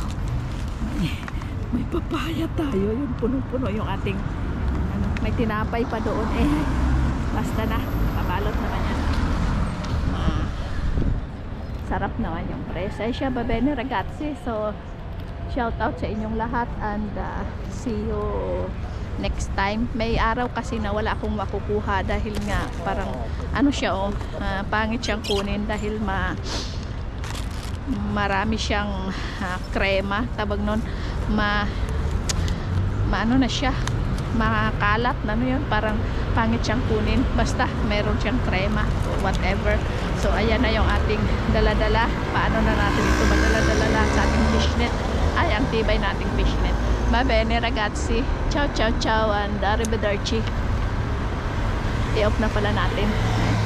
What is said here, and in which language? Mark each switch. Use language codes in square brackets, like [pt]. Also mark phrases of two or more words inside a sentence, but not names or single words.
[tl] May papaya tayo, yung punong-puno yung ating may tinapay pa doon, basta na, pabalot naman yan. Sarap naman yung presensya, [it] babene ragazzi. [tl] So shout out sa inyong lahat and [en] see you next time. [tl] May araw kasi na wala akong makukuha dahil nga parang siya, pangit siyang kunin dahil marami siyang krema, tabag nun, na siya, makalat na yun, parang pangit siyang kunin, basta meron siyang krema whatever. So ayan na yung ating dala-dala. Paano na natin ito madala-dala sa ating fishnet? Ay, ang tibay nating fishnet. [it] Bene ragazzi, ciao ciao ciao and arrivederci. [tl] I-off na pala natin.